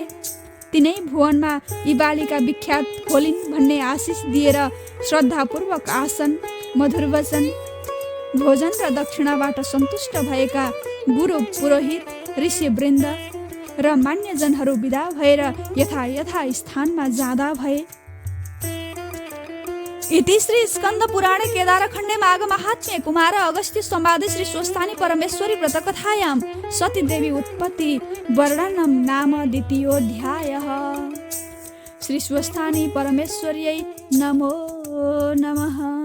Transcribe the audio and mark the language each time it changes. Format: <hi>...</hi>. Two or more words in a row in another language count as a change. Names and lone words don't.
<ne>तिनै भुवनमा यी बालिका विख्यात होलिन् भन्ने आशिष दिएर श्रद्धापूर्वक आसन, मधुर वचन, भोजन र दक्षिणाबाट सन्तुष्ट भएका गुरु, पुरोहित, ऋषिवृन्द र मान्यजनहरू विदा भएर यथा स्थानमा जाँदा भए।</ne> <sa>इति श्री स्कन्द पुराणे केदारखण्डे माघ महात्म्ये कुमार अगस्त्य संवादे श्री स्वस्थानी परमेश्वरी व्रतकथायां सती देवी उत्पत्ति वर्णनम नाम द्वितीयोऽध्यायः। श्री स्वस्थानी परमेश्वर्यै नमो नमः।</sa>